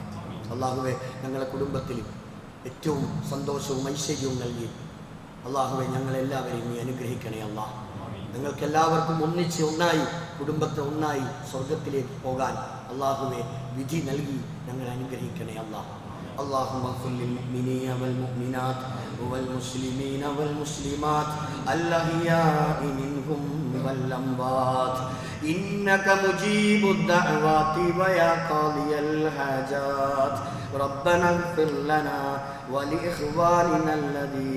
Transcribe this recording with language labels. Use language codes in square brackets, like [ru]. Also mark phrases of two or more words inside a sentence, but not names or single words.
[ml] അള്ളാഹുവെ, ഞങ്ങളുടെ കുടുംബത്തിൽ ഏറ്റവും സന്തോഷവും ഐശ്വര്യവും നൽകി അള്ളാഹുവെ ഞങ്ങളെല്ലാവരെയും നീ അനുഗ്രഹിക്കണേ. അള്ളാഹ് ഞങ്ങൾക്കെല്ലാവർക്കും ഒന്നിച്ച് ഒന്നായി കുടുംബത്തെ ഒന്നായി സ്വർഗത്തിലേക്ക് പോകാൻ അള്ളാഹുവെ വിധി നൽകി ഞങ്ങളെ അനുഗ്രഹിക്കണേ. [ar] അള്ളാഹ് اللهم اغفر للمؤمنين والمؤمنات والمسلمين والمسلمات الأحياء منهم والأموات إنك مجيب الدعوات ويا قاضي الحاجات ربنا اغفر لنا ولإخواننا الذين